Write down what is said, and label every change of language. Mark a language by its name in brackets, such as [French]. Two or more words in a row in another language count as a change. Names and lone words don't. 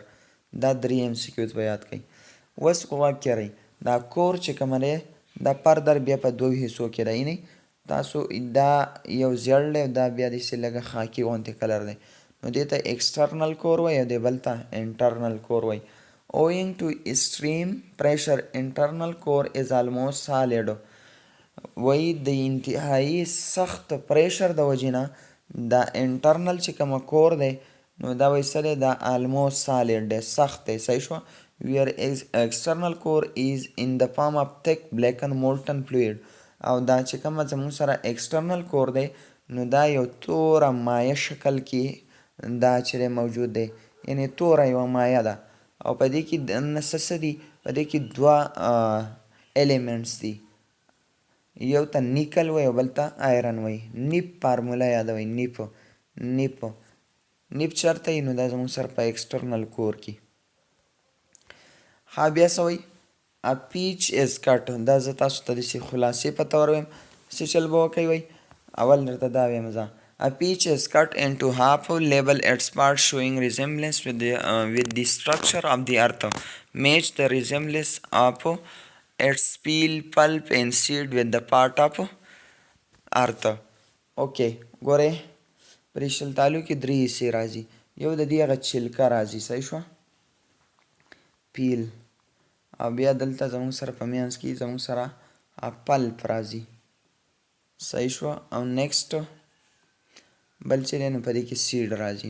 [Pashto] دا درې ایم سی کیوز به یاد کړئ. اوس غوږ کېږئ، دا کور چې کومه دی دا فردر بیا په دوو حصو کې دی. یعنې تاسو دا یو زیړ دی او دا بیا داسې لږه خاکي غوندې کلر دی. نو دې ته [English] external core [Pashto] وایي او دې بل ته [English] internal core [Pashto] وایي. [English] Owing to extreme pressure, internal core is almost solid. [Pashto] وایي د انتهایی سخت پریشر د وجې نه دا انټرنل چې کومه کور دی نو دا وایي څه دی، دا [English] almost solid [Pashto] دی، سخت دی. صحیح شوه. [English] where external core is in the form of thick blackened molten fluid. [Pashto] او دا چې کومه زموږ سره [English] external core [Pashto] دی نو دا یو توره مایع شکل کې دا چې دی موجود دی، یعنې توره یوه مایع ده. او په دې کې دننه څه دي، په دې کې دوه ایلیمنټس دي، یو ته نیکل وایي او بل ته آیرن وایي. نیپ فارموله یادوئ، نیپ چېرته وي نو دا زموږ سره په [English] external core [Pashto] کې. ها بیا څه وایي [English] A peach is cut. [Pashto] دا زه تاسو ته داسې خلاصې په طور وایم څه چل به وکئ. وایي اول درته دا وایم زه [English] A peach is cut into half, label its parts showing resemblance with the structure of the earth. Match the resemblance of its peel, pulp and seed with the part of earth. [Pashto] اوکې ګورئ پرې شلتالو کې درې حصې راځي. یو د دې هغه چلکه راځي، صحیح شوه، پیل. او بیا دلته زموږ سره په منځ کې زموږ سره پلپ راځي، صحیح شوه. او نیکسټ بل چې دی نو په دې کې سیډ راځي.